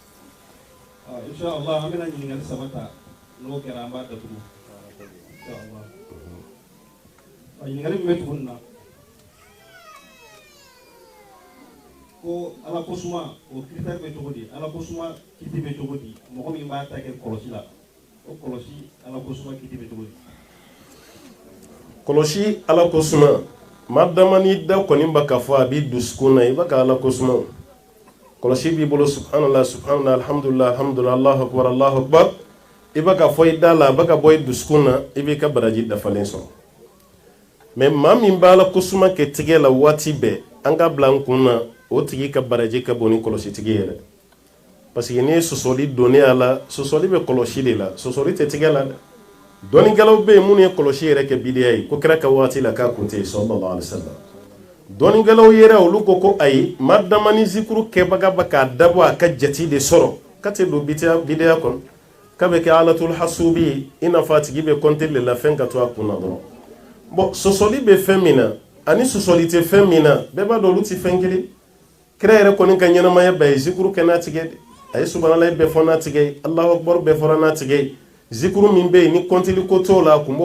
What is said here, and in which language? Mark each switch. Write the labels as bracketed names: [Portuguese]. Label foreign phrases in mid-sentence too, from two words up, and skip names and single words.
[Bambara] inshallah an bɛna ɲininkali saba ta n'o kɛra an b'a datugu inshallah ɲininkali min bɛ tuguni na ko Ala ko suma o critère bɛ cogo di Ala ko suma kiti bɛ cogo di mɔgɔ min b'a ta kɛ kɔlɔsi la o kɔlɔsi Ala ko suma kiti bɛ cogo di kɔlɔsi Ala ko suma maa dama ni da kɔni b'a ka fɔ a b'i dusukun na i b'a ka Ala ko suma kɔlɔsi b'i bolo [Arabic] سبحان الله سبحان الله الحمد لله الحمد لله الله أكبر [Bambara] i b'a ka fɔ i da la a b'a ka bɔ i dusukun na i b'i ka baraji dafalen sɔrɔ mais maa min b'a Ala ko suma kɛ tigɛ la waati bɛɛ an ka bila an kun na o tigi ka baraji ka bon ni kɔlɔsi tigi yɛrɛ parce que n'i ye sɔsɔli donnen a la sɔsɔli bɛ kɔlɔsi de la sɔsɔli tɛ tigɛ la dɛ dɔnnikɛlaw bɛ yen minnu ye kɔlɔsi yɛrɛ kɛ bidiya ye ko kira ka waati la k'a kun tɛ yen [Arabic] صلى الله عليه وسلم [Bambara] dɔnnikɛlaw yɛrɛ olu ko ayi maa dama ni zikuru kɛbaga bɛ k'a dabɔ a ka jate de sɔrɔ ka tɛ don bidiya kɔnɔ k'a bɛ kɛ [Arabic] آلة الحاسوب [Bambara] ye i n'a fɔ a tigi bɛ compter de la fɛn ka to a kun na dɔrɔn bon sɔsɔli bɛ fɛn min na ani sɔsɔli tɛ fɛn min na bɛɛ b'a dɔn olu tɛ fɛn kelen kira yɛrɛ kɔni ka ɲɛnamaya bɛɛ ye zikuru kɛ n'a tigɛ de a ye subhanalahi bɛɛ fɔ n'a tigɛ ye [Arabic] الله أكبر [Bambara] bɛɛ fɔra n'a tigɛ ye zikuru min bɛ yen ni kɔntili ko t'o la a kun b'o